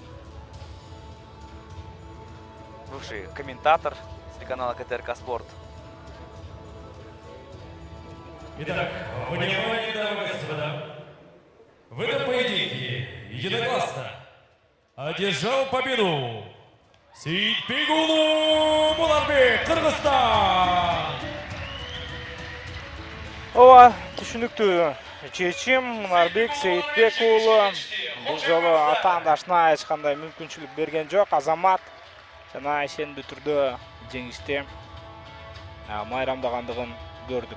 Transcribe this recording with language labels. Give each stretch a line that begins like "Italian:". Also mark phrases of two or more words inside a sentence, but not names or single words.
Russian: Бывший комментатор телеканала КТРК Спорт. Итак, внимание, дамы и господа. В этом поединке единогласно одержал победу Сейитбекулу Мунарбек, Кыргызстан.
Kyrgyz: Ооба, түшүнүктүү чечим. Мунарбек Сейитбек уулу бул жолу атаандашына эч кандай мүмкүнчүлүк берген жок. Азамат жана ишендүү түрдө жеңиште майрамдагандыгын көрдүк.